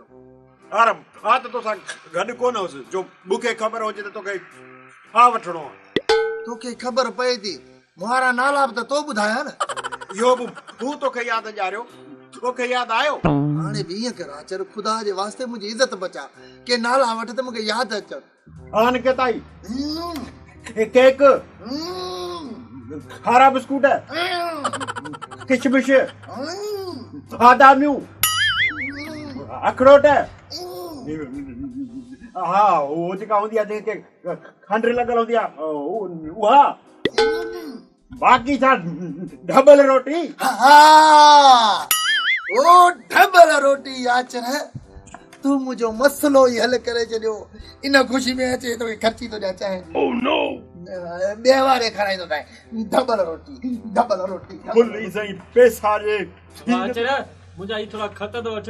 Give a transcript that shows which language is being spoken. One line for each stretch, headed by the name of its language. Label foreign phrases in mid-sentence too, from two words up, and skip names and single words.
Sindhi: यार हा त तोसां गॾु कोन हुउसि, जो मूंखे ख़बर हुजे त तोखे छा वठणो आहे। तोखे ख़बर पए थी, मुहारा नाला बि त तो ॿुधाया न। इहो बि तूं तोखे यादि ॾियारियो, तोखे यादि आयो? हाणे बि ईअं कर, आचर ख़ुदा जे वास्ते मुंहिंजी इज़त बचा, के नाला वठ त मूंखे यादि अचनि। हान के ताई केक, खारा बिस्कुट, किशमिश, बादामियूं, अखरोट, हा उहो जेका हूंदी आहे जंहिंखे खंड लॻल हूंदी आहे उहा, बाक़ी छा ढबल रोटी। ओ ढबल रोटी आचर, तूं मुंहिंजो मसलो ई हल करे छॾियो। इन ख़ुशी में अचे तोखे ख़र्ची थो ॾियां चाहे।
English: Oh no.
Sindhi: ॿिए वारे खाराईंदो ताईं ढबल रोटी, ढबल रोटी। फुल सही पैसा जे। आचर मुंहिंजा ही थोड़ा खत तो वठ।